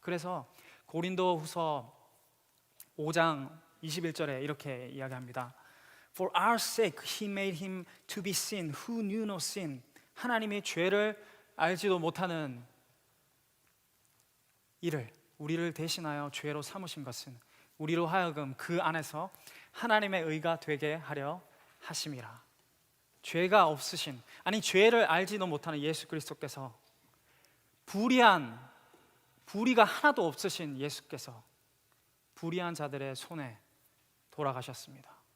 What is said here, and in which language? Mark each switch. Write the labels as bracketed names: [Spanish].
[Korean] 그래서 고린도후서 5장 21절에 이렇게 이야기합니다. [English] For our sake he made him to be sin who knew no sin. [Korean] 하나님이 죄를 알지도 못하는 이를 우리를 대신하여 죄로 삼으신 것은 우리로 하여금 그 안에서 하나님의 의가 되게 하려 하심이라. 죄가 없으신, 아니 죄를 알지도 못하는 예수 그리스도께서 불의가 하나도 없으신 예수께서 불의한 자들의 손에 돌아가셨습니다.